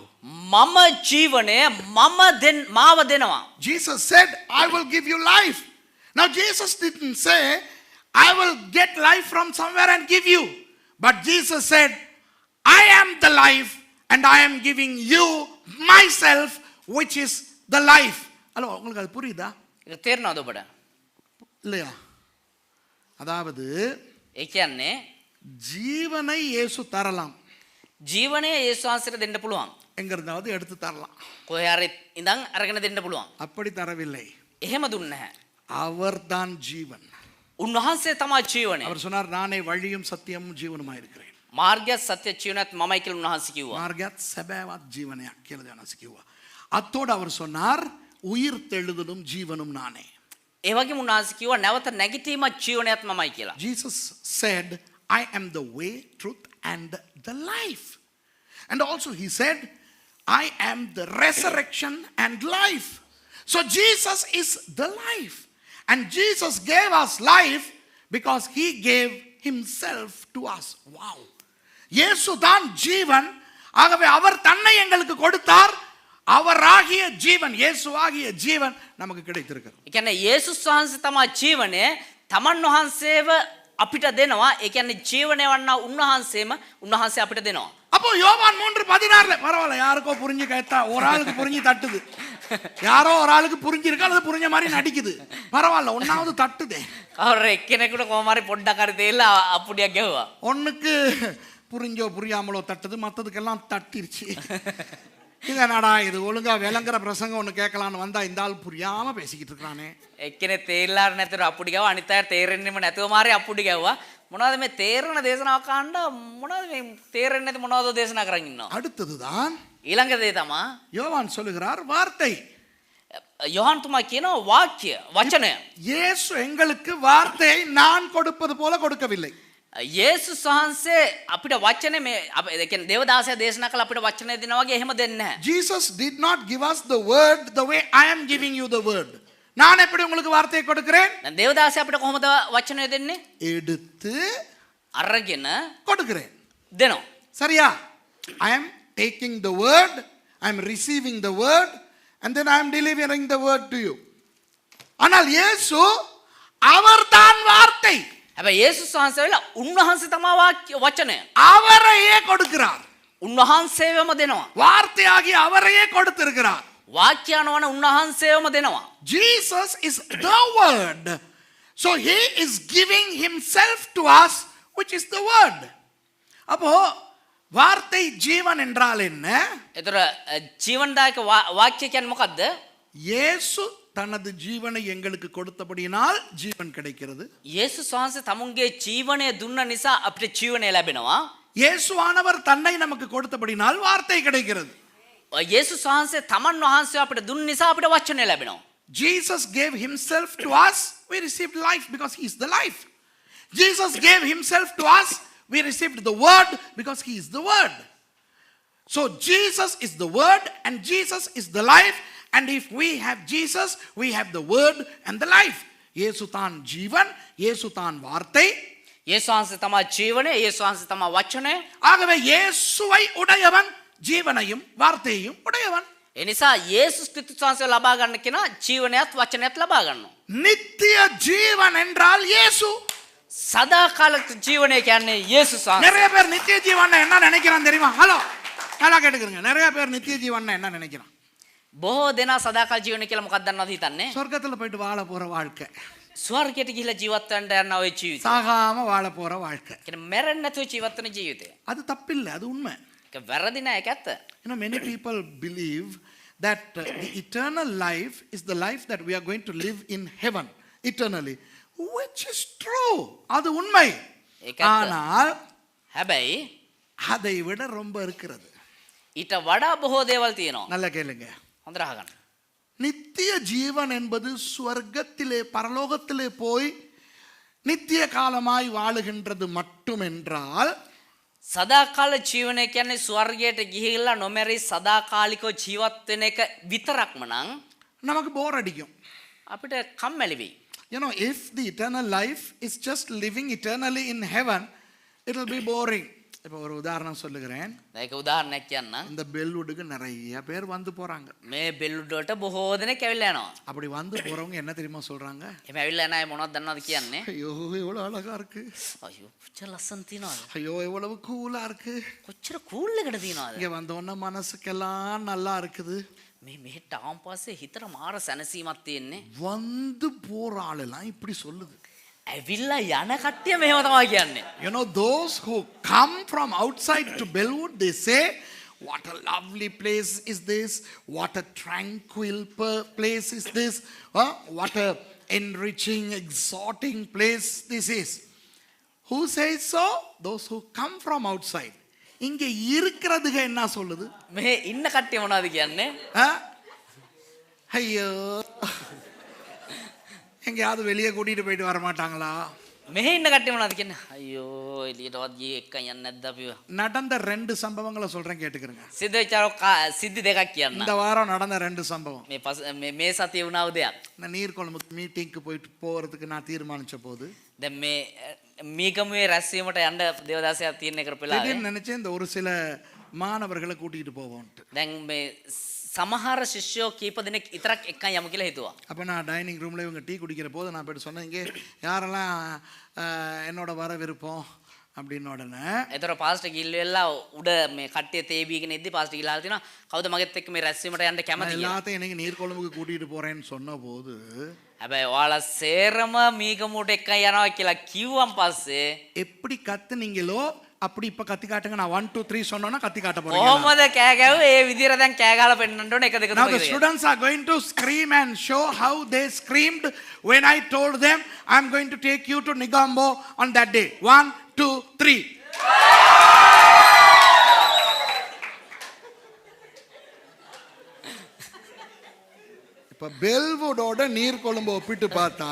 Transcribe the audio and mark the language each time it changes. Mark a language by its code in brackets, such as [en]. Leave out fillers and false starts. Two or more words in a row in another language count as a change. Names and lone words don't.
[si] මම ජීවනය මාව දෙනවා. [en] Jesus said, I will give you life. Now Jesus didn't say, I will get life from somewhere and give you. But Jesus said, I am the life and I am giving you myself, which is the life. [ta] ஹலோ, உங்களுக்கு அது புரியுதா? [si] ඒක තේරෙනවද ඔබට? [ta] இல்லையா? அதாவது [si] ඒ කියන්නේ [ta] ஜீவனை இயேசு தரலாம். [si] ජීවනය යේසුස් වහන්සේට දෙන්න පුළුවන්. [ta] எங்க இருந்தாவது எடுத்து தரலாம். [si] කොහේ හරි ඉඳන් අරගෙන දෙන්න පුළුවන්. [ta] அப்படி தரவில்லை. [si] එහෙම දුන්නේ නැහැ. [ta] அவர்தான் ஜீவன். [si] උන්වහන්සේ තමයි ජීවනය. [ta] அவர் சொன்னார், நானே வழியும் சத்தியமும் ஜீவனுமாய் இருக்கிறேன். [si] මාර්ගයත් සත්‍ය ජීවනයත් මමයි කියලා උන්වහන්සේ කිව්වා. மார்கத் சபேவாத் ஜீவனයක් කියලා ජනස කිව්වා. [ta] அத்தோடு அவர் சொன்னார், உயிர் தெழுதலும் ஜீவனும் நானே. [si] ඒ වගේම උන්වහන්සේ කිව්වා නැවත නැගිටීමත් ජීවනයත් මමයි කියලා. [en] Jesus said, I am the way, truth and the life. And also he said, I am the resurrection and life. So Jesus is the life. And Jesus gave us life because he gave himself to us. [ta] Wow. இயேசு தான் ஜீவன். ஆகவே அவர் தன்னை எங்களுக்கு கொடுத்தார். அவராகிய ஜீவன், இயேசுவாகிய ஜீவன் நமக்கு கிடைத்திருக்கிறது. [si] ඒ කියන්නේ යේසුස් වහන්සේ තමයි ජීවනය. තමන් වහන්සේව අපිට දෙනවා. ඒ කියන්නේ ජීවනය වන්නා උන්වහන්සේම උන්වහන්සේ අපිට දෙනවා. [ta] அப்போ யோவான் 3:16 பரவாயில்ல, யாருக்கோ புரிஞ்சு கேட்டா ஒரு ஆளுக்கு புரிஞ்சு தட்டுது. யாரோ ஒரு ஆளுக்கு புரிஞ்சிருக்கா, அது புரிஞ்ச மாதிரி நடிக்குது. பரவாயில்ல, ஒன்னாவது தட்டுதே. [si] කවුරු එක්කෙනෙකුට කොහොම හරි පොඩ්ඩක් හරි තේලා අප්පුඩියක් ගැහුවා. [ta] ஒண்ணுக்கு புரிஞ்சோ புரியாமலோ தட்டுது, மற்றதுக்கெல்லாம் தட்டிருச்சு. இது என்னடா இது, ஒழுங்கா விளங்குற பிரசங்கம் ஒன்று கேட்கலான்னு வந்தா இந்த ஆள் புரியாம பேசிக்கிட்டு இருக்கானே. [si] එක්කෙනෙක් තේරලා නැතුව අප්පුඩි ගැහුවා. අනිත් අය තේරෙන්නෙම නැතුව මාරේ අප්පුඩි ගැහුවා. මොනවද මේ තේරෙන දේශනාවක් අහන්න මොනවද මේ තේරෙන්නේ නැති මොනවද දේශනා කරන් ඉන්නවා. [ta] அடுத்ததுதான் [si] ඊළඟ දේ තමයි [ta] யோவான் சொல்லுகிறார், வார்த்தை. [si] යොහන් තුමා කියනවා වාක්‍ය වචනය. [ta] இயேசு எங்களுக்கு வார்த்தையை நான் கொடுப்பது போல கொடுக்கவில்லை. [si] යේසුස් වහන්සේ අපිට වචනේ මේ ඒ කියන්නේ දේවදාසයා දේශනා කළ අපිට වචනේ දෙනවා වගේ එහෙම දෙන්නේ නැහැ. [en] Jesus did not give us the word the way I am giving you the word. [ta] நான் எப்படி உங்களுக்கு வார்த்தையை கொடுக்கிறேன்? [si] දැන් දේවදාසයා අපිට කොහොමද වචනේ දෙන්නේ? [ta] எடுத்து [si] අරගෙන [ta] கொடுக்கிறேன். [si] දෙනවා. [ta] சரியா? [en] I am taking the word, I am receiving the word and then I am delivering the word to you. [ta] ஆனால் இயேசு அவர்தான் வார்த்தை. [si] හැබැයි යේසුස් වහන්සේ වෙලා උන්වහන්සේ තමයි වචනය. [ta] அவரையே கொடுக்கிறார். [si] උන්වහන්සේවම දෙනවා. [ta] வார்த்தையாகி அவரையே கொடுத்திருக்கிறார். [si] වාක්‍යයන්වන උන්වහන්සේවම දෙනවා. [en] Jesus is the word. So he is giving himself to us, which is the word. [ta] அப்போ வார்த்தை ஜீவன் என்றால் என்ன? [si] ඒතර ජීවනදායක වාක්‍ය කියන්නේ මොකද්ද? [ta] இயேசு தனது ஜீவனை எங்களுக்கு கொடுத்தபடியினால் ஜீவன் கிடைக்கிறது. [si] යේසුස් වහන්සේ තමුන්ගේ ජීවනය දුන්න නිසා අපිට ජීවනය ලැබෙනවා. [ta] இயேசுவானவர் தன்னை நமக்கு கொடுத்தபடினால் வார்த்தை கிடைக்கிறது. [si] යේසුස් වහන්සේ තමන් වහන්සේ අපිට දුන්න නිසා අපිට වචනය ලැබෙනවා. [en] Jesus gave himself to us, we received life because he is the life. Jesus gave himself to us, we received the word because he is the word. So Jesus is the word and Jesus is the life, and if we have Jesus, we have the word and the life. [ta] இயேசு தான் ஜீவன், இயேசு தான் வார்த்தை. [si] යේසුස් වහන්සේ තමයි ජීවනය, යේසුස් වහන්සේ තමයි වචනය. [ta] ஆகவே இயேசுவை உடையவன் ஜீவனையும் வார்த்தையையும் உடையவன். [si] ඒ නිසා යේසුස් ක්‍රිස්තුස් වහන්සේ ලබා ගන්න කෙනා ජීවනයත් වචනයත් ලබා ගන්නවා. [ta] நித்திய ஜீவன் என்றால் இயேசு. [si] සදාකාල ජීවනය කියන්නේ යේසුස් වහන්සේ. [ta] நிறைய பேர் நித்திய ஜீவன் என்ன நினைக்கிறான் தெரியுமா? ஹலோ நல்லா கேட்டுக்கிறங்க. நிறைய பேர் நித்திய ஜீவன் என்ன நினைக்கிறான்? [si] බොහෝ දෙනා සදාකාල ජීවනය කියලා මොකක්ද දන්නවද හිතන්නේ? [ta] சொர்க்கத்துல போயிட்டு வாழ போற வாழ்க்கை, [si] ස්වර්ගයට ගිහිලා ජීවත් වෙන්න යන ඔය ජීවිතය. [ta] சாகாம வாழ போற வாழ்க்கை. [si] කියන්නේ මැරෙන්නේ නැතුව ජීවත් වෙන ජීවිතය. [ta] அது தப்பில்லை, அது உண்மை. [si] ඒක වැරදි නෑ, ඒක ඇත්ත. [en] Many people believe that the eternal life is the life that we are going to live in heaven eternally, which is true. [ta] அது உண்மை. [si] ඒක ඇත්ත. [ta] ஆனால் [si] හැබැයි [ta] அதை விட ரொம்ப இருக்கிறது. [si] ඊට වඩා බොහෝ දේවල් තියෙනවා. [ta] நல்லா கேளுங்க. [si] හොඳට අහගන්න. [ta] நித்திய ஜீவன் என்பது ஸ்வர்க்கத்திலே பரலோகத்திலே போய் நித்திய காலமாய் வாழுகின்றது மட்டுமென்றால், [si] සදාකාල ජීවනය කියන්නේ ස්වර්ගයට ගිහිල්ලා නොමැරි සදාකාලිකව ජීවත් වෙන එක විතරක්ම නම් [ta] நமக்கு போர் அடிக்கும். [si] අපිට කම්මැලි වෙයි. [en] If the eternal life is just living eternally in heaven, it will be boring. [ta] இப்போ ஒரு உதாரணம் சொல்லுகிறேன். [si] ඒක උදාහරණයක් කියන්නම්. [ta] இந்த பெல்வுட்டுக்கு நிறைய பேர் வந்து போறாங்க. [si] මේ බෙල්ලුඩ් වලට බොහෝ දෙනෙක් ඇවිල්ලා යනවා. [ta] அப்படி வந்து போறவங்க என்ன தெரியுமா சொல்றாங்க? [si] එහම ඇවිල්ලා යන අය මොනවද දන්නවද කියන්නේ? [ta] ஐயோ எவ்வளவு அழகா இருக்கு, [si] අයියෝ කොච්චර ලස්සන තියනවද, [ta] ஐயோ எவ்வளவு கூலா இருக்கு, [si] කොච්චර කූල් එකකට තියනවද, [ta] இங்க வந்தோன்னா மனசுக்கெல்லாம் நல்லா இருக்குது. [si] මේ මෙහෙට ආවන් පස්සේ හිතට මාර සැනසීමක් තියෙන්නේ. [ta] வந்து போற ஆளெல்லாம் இப்படி சொல்லுது. [si] ඇවිල්ලා යන කට්ටිය මෙහෙම තමයි කියන්නේ. [en] Those who come from outside to Bellwood, they say, what a lovely place is this, what a tranquil place is this, what a enriching, exhorting place this is. Who says so? Those who come from outside. [ta] இங்க இருக்கிறதுக்கு என்ன சொல்லுது? [si] මෙහෙ ඉන්න කට්ටිය මොනවද කියන්නේ? [ta] ஐயோ, எங்கேயாவது வெளியே கூட்டிட்டு போயிட்டு வர மாட்டாங்களா? [si] මෙහෙ ඉන්න කට්ටිය මොනවද කියන්නේ? අයියෝ එළියටවත් ගියේ එක්කන් යන්නේ නැද්ද අපිව? [ta] நடந்த 2 சம்பவங்களை சொல்றேன், கேட்டுக்கிறங்க. [si] සිද්ධ වෙච්ච සිද්ධි දෙකක් කියන්න. [ta] இந்த வாரம் நடந்த 2 சம்பவம். [si] මේ සතියේ වුණා උදයක්. [ta] நான் நீர்கொழும்புக்கு மீட்டிங்க்கு போறதுக்கு நான் தீர்மானிச்ச போது, [si] දැන් මේ මීගමුවේ රැස්වීමට යන්න දේවදාසයක් තීරණය කරපෙලා. [ta] திடீர்னு நினைச்சேன் இந்த ஒரு சில மாணவர்களை கூட்டிட்டு போவோம்ட்டு. [si] දැන් මේ සමහර ශිෂ්‍යෝ කීප දෙනෙක් විතරක් එක්කන් යමු කියලා හිතුවා. [ta] அப்போ நான் [en] dining roomil [ta] இவங்க டீ குடிக்கிற போது நான் போய்ட்டு சொன்னேன், இங்கே யாரெல்லாம் என்னோட வர விருப்பம் அப்படின்னு. உடனே [si] එතකොට පාස්ටර් ගිල්වෙලා උඩ මේ කට්ටිය තේ බීගෙන ඉද්දි පාස්ටර් ගිල්ලා තියෙනවා කවුද මගෙත් එක්ක මේ රැස්වීමට යන්න කැමති කියලා. [ta] எல்லாத்தையும் இன்னைக்கு நீர்கொழும்புக்கு கூட்டிட்டு போறேன்னு சொன்ன போது, [si] හැබැයි ඔයාලා සේරම මීගමුවට එක්කන් යනවා කියලා කිව්වන් පස්සේ [ta] எப்படி கத்துனீங்களோ அப்படி இப்ப கத்தி காட்டுங்க. நான் 1 2 3 சொன்னோன்னா கத்தி காட்ட போறீங்க. [si] කොහොමද කෑ ගැව්වේ? ඒ විදිහට දැන් කෑ ගහලා පෙන්නන්න ඕනේ 1 2 [en] Now 3. the students are going to scream and show how they screamed when I told them I'm going to take you to Nigambo on that day. 1 2 3. [ta] இப்ப பெல்வுடோட நீர்கொழும்பு ஒப்பிட்டு பார்த்தா,